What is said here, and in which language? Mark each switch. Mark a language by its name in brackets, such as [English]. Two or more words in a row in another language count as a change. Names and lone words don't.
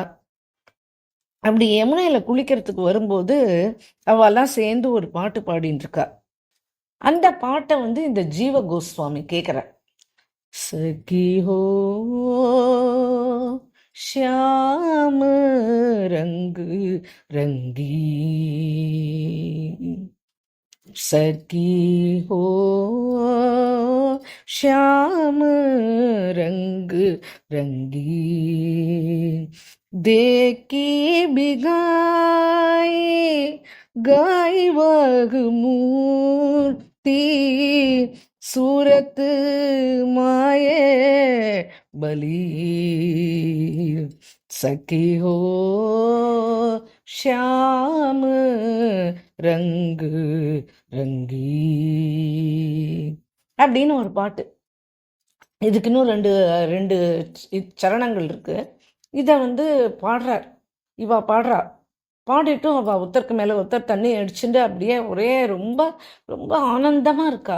[Tamil] அப்படி யமுனையில குளிக்கிறதுக்கு வரும்போது அவெல்லாம் சேர்ந்து ஒரு பாட்டு பாடின்னு இருக்கா. அந்த பாட்டை வந்து இந்த ஜீவ கோஸ்வாமி கேட்குற, [Hindi] सखी हो श्याम रंग रंगी सखी हो श्याम रंग रंगी, देखी बिगाई गाय वग मूर्ति, सूरत माये बली, सखी हो श्याम रंग रंगी [Tamil] அப்படின்னு ஒரு பாட்டு. இதுக்கு இன்னும் ரெண்டு ரெண்டு சரணங்கள் இருக்கு. இதை வந்து பாடுறார், இவா பாடுறா. பாடிட்டும் அவள் ஒருத்தருக்கு மேலே ஒருத்தர் தண்ணி அடிச்சுட்டு அப்படியே ஒரே ரொம்ப ரொம்ப ஆனந்தமாக இருக்கா.